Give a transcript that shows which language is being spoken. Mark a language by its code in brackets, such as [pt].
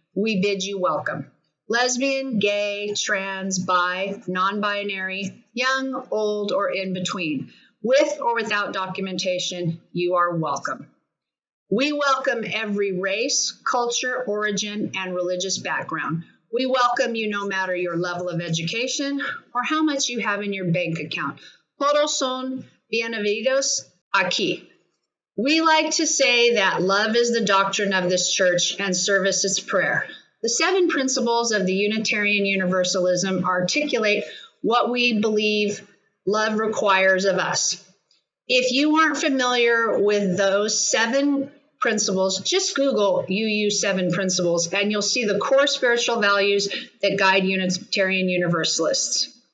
[en] We bid you welcome. Lesbian, gay, trans, bi, non-binary, young, old, or in between. With or without documentation, you are welcome. We welcome every race, culture, origin, and religious background. We welcome you no matter your level of education or how much you have in your bank account. [es] Todos son bienvenidos aquí. [en] We like to say that love is the doctrine of this church and service is prayer. The 7 principles of the Unitarian Universalism articulate what we believe love requires of us. If you aren't familiar with those 7 principles, just Google UU 7 principles and you'll see the core spiritual values that guide Unitarian Universalists.